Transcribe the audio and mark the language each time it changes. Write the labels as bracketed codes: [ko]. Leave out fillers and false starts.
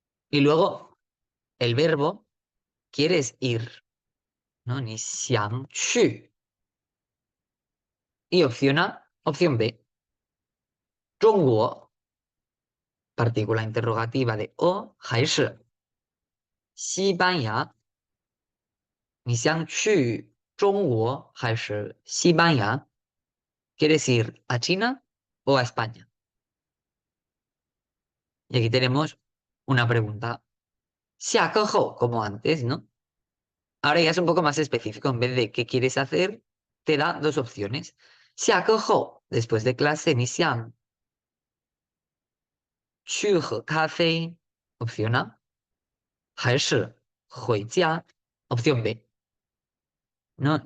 [es] Y luego el verbo ¿quieres ir? ¿No? [zh] Ni xiang xu. [es] Y opción A, opción B. 中国, partícula interrogativa de o, [zh] 还是西班牙. 你想去中国还是西班牙? [es] ¿Quieres ir a China o a España? Y aquí tenemos una pregunta. [zh] 下课后, [es] como antes, ¿no? Ahora ya es un poco más específico. En vez de qué quieres hacer, te da dos opciones. [zh] 下课后, [es] después de clase, [zh] 你想去喝咖啡, [es] opción A, [zh] 还是回家, [es] opción B. ¿No?